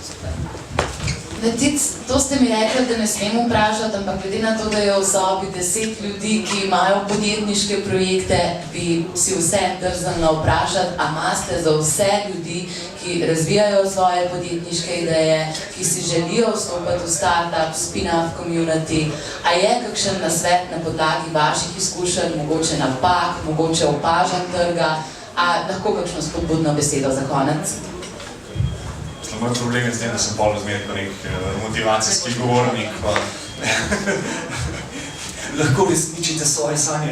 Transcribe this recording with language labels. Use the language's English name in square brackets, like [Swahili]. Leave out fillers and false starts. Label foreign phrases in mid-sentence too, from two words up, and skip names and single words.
[Slovenian] To ste mi rekli, da ne smem vprašati, ampak glede na to, da je v sobi 10 ljudi, ki imajo podjetniške projekte, bi si vse drznila vprašati, a imate za vse ljudi, ki razvijajo svoje podjetniške ideje, ki si želijo vstopati v [English] startup, spin-off community, [Slovenian] a je kakšen nasvet na podlagi vaših izkušenj, mogoče napak, mogoče opažanj trga, a lahko kakšno spodbudno besedo za konec? Moj problem je s tem, da sem pol razmer kot nek motivacijski govornik, pa lahko resničite svoje sanje.